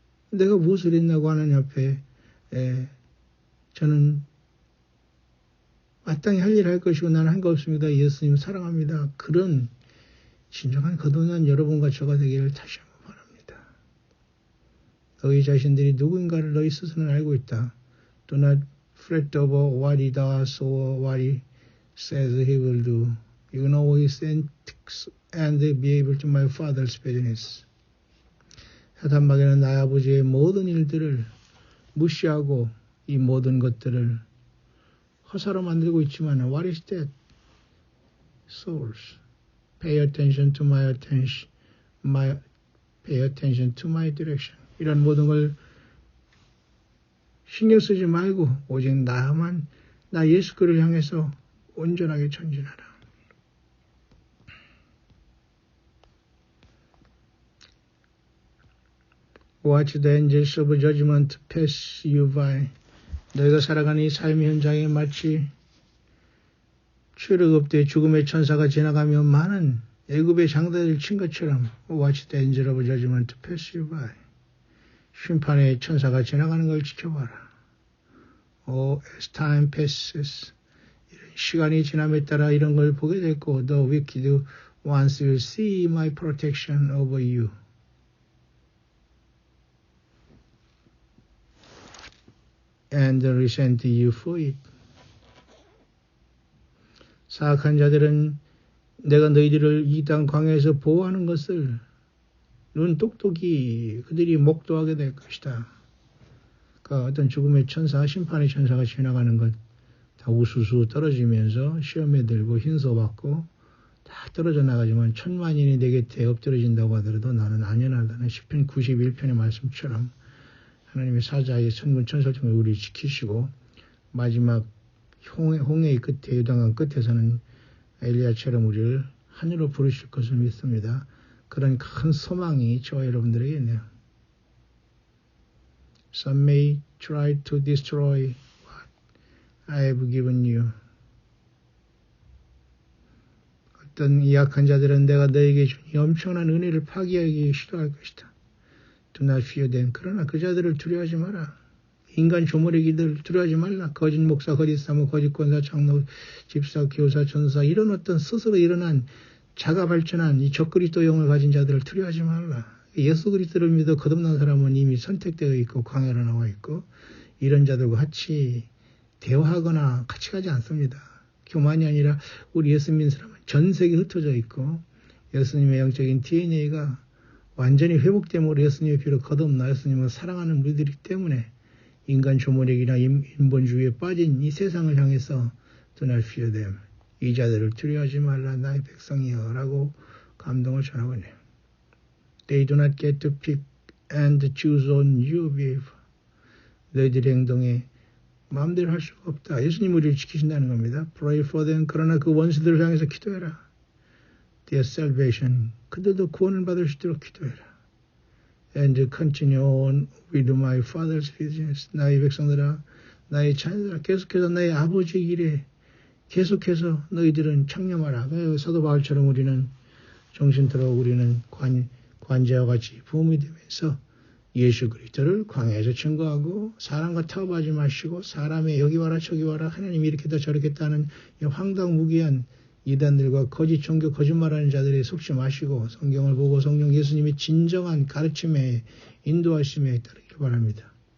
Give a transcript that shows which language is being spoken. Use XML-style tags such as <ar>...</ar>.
<ko>내가 무엇을 했나고 하나님 앞에 저는 마땅히 할 일 할 것이고 나는 한 거 없습니다. 예수님 사랑합니다. 그런 진정한 거듭난 여러분과 저가 되기를 다시 한번 바랍니다. 너희 자신들이 누구인가를 너희 스스로는 알고 있다.</ko> <en>Do not fret over what he does or what he says he will do. You know his antics and be able to my father's business.</en> <ko>사탄 마귀는 나의 아버지의 모든 일들을 무시하고 이 모든 것들을 허사로 만들고 있지만</ko> <en>what is that? Souls. Pay attention to my attention. Pay attention to my direction.</en> <ko>이런 모든 걸 신경 쓰지 말고 오직 나만 나 예수 그를 향해서 온전하게 전진하라.</ko> <en>Watch the angels of judgment pass you by.</en> <ko>너희가 살아가는 이 삶의 현장에 마치 출애굽 때 죽음의 천사가 지나가며 많은 애굽의 장대를 친 것처럼</ko> <en>Watch the angel of judgment pass you by.</en> <ko>심판의 천사가 지나가는 걸 지켜봐라.</ko> <en>As time passes.</en> <ko>시간이 지남에 따라 이런 걸 보게 됐고</ko> <en>The wicked ones will see my protection over you. And resent you for it.</en> <ko>사악한 자들은 내가 너희들을 이 땅 광야에서 보호하는 것을 눈 똑똑히 그들이 목도하게 될 것이다. 그러니까 어떤 죽음의 천사, 심판의 천사가 지나가는 것 다 우수수 떨어지면서 시험에 들고 흰소받고 다 떨어져 나가지만 1000만인이 내 곁에 엎드려진다고 하더라도 나는 안연하다는 시편 91편의 말씀처럼 하나님의 사자의 천군 천사들을 우리 지키시고 마지막 홍해의 끝에 요단강 끝에서는 엘리야처럼 우리를 하늘로 부르실 것을 믿습니다. 그런 큰 소망이 저와 여러분들에게 있네요.</ko> <en>Some may try to destroy what I have given you.</en> <ko>어떤 이 약한 자들은 내가 너에게 준 이 엄청난 은혜를 파기하기 시도할 것이다.</ko> <en>Do not fear them.</en> <ko>그러나 그 자들을 두려워하지 마라. 인간 조물애기들 두려워하지 말라. 거짓 목사, 거짓 사모, 거짓 권사, 장로, 집사, 교사, 전사 이런 어떤 스스로 일어난 자가 발전한 이 적그리스도 영을 가진 자들을 두려워하지 말라. 예수 그리스도를 믿어 거듭난 사람은 이미 선택되어 있고 광야로 나와 있고 이런 자들과 같이 대화하거나 같이 가지 않습니다. 교만이 아니라 우리 예수 믿는 사람은 전 세계에 흩어져 있고 예수님의 영적인 DNA가 완전히 회복됨으로 예수님의 피로 거듭나 예수님을 사랑하는 우리들이기 때문에 인간 조물액이나 인본주의에 빠진 이 세상을 향해서</ko> <en>Do not fear them.</en> <ko>이 자들을 두려워하지 말라 나의 백성이여 라고 감동을 전하고 있네요.</ko> <en>They do not get to pick and choose on your behalf.</en> <ko>너희들의 행동에 마음대로 할 수가 없다. 예수님 우리를 지키신다는 겁니다.</ko> <en>Pray for them.</en> <ko>그러나 그 원수들을 향해서 기도해라.</ko> <en>Their salvation.</en> <ko>그들도 구원을 받을 수 있도록 기도해라.</ko> <en>And continue on with my father's business.</en> <ko>나의 백성들아, 나의 자녀들아, 계속해서 나의 아버지의 일에 계속해서 너희들은 창념하라. 사도 바울처럼 우리는 정신들어 우리는 관제와 같이 부음이 되면서 예수 그리스도를 광야에서 증거하고 사람과 타협하지 마시고 사람의 여기 와라 저기 와라 하나님이 이렇게다 저렇게다 하는 황당무계한 이단들과 거짓 종교 거짓말하는 자들에 속지 마시고 성경을 보고 성령 예수님의 진정한 가르침에 인도하심에 따르기를 바랍니다.</ko>